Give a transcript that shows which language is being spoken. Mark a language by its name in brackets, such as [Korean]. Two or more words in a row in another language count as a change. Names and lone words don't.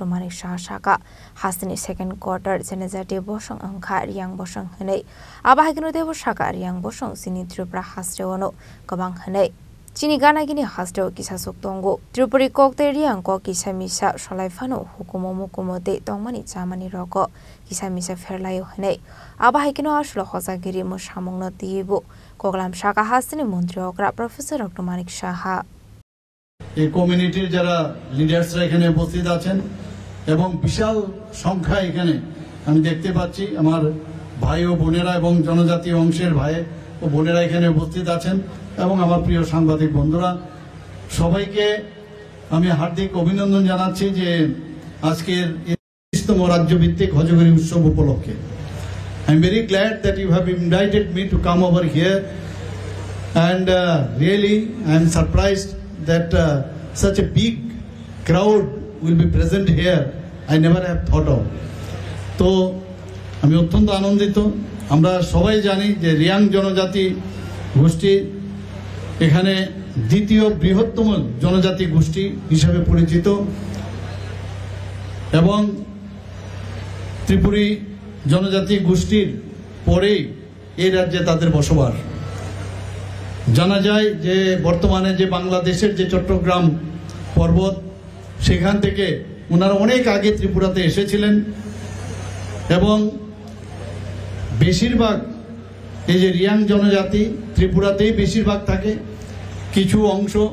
[Kok Borok] Manik Shaha shaka hasni [English] second quarter [Kok Borok] jenezati bosong angkha riang bosong hanei abahigno devo shaka riang bosong sini tripura hasrewono gobang hanei Chini gana gini hasdo kisa suktongo Tripuri kokte riang ko kisa misa sholai fano hukumo mukumo de tongmani chamani roko kisa misa ferlayo hanei aba haikino ashlo hozagiri mushamong no tibu koglam shaka hasini Montri Okra Profesor Dr. Manik Shaha [Bangla] এই কমিউনিটির যারা লিডার্সরা এখানে উপস্থিত আছেন এবং বিশাল সংখ্যা এখানে আমি দেখতে পাচ্ছি আমার ভাই ও বোনেরা এবং জনজাতি অংশের ভাই ও বোনেরা এখানে উপস্থিত আছেন এবং আমার প্রিয় সাংবাদিক বন্ধুরা সবাইকে আমি হার্দিক অভিনন্দন জানাচ্ছি যে আজকের 30তম রাজ্যভিত্তিক হজগরি উৎসব উপলক্ষে [English] I am very glad that you have invited me to come over here and really I am surprised that such a big crowd will be present here I never have thought of [Bangla] তো আমি অত্যন্ত আনন্দিত আমরা সবাই জানি যে রিয়াং জনজাতি গোষ্ঠী এখানে দ্বিতীয় বৃহত্তম জনজাতি গোষ্ঠী হিসেবে পরিচিত এবং ত্রিপুরী জনজাতি গোষ্ঠীর পরেই এই রাজ্যে তাদের বসবাস জানা যায় যে বর্তমানে যে বাংলাদেশের যে চট্টগ্রাম পর্বত সেখান থেকে ওনারা অনেক আগে ত্রিপুরাতে এসেছিলেন এবং বেশিরভাগ এই যে রিয়াং জনজাতি ত্রিপুরাতেই বেশিরভাগ থাকে কিছু অংশ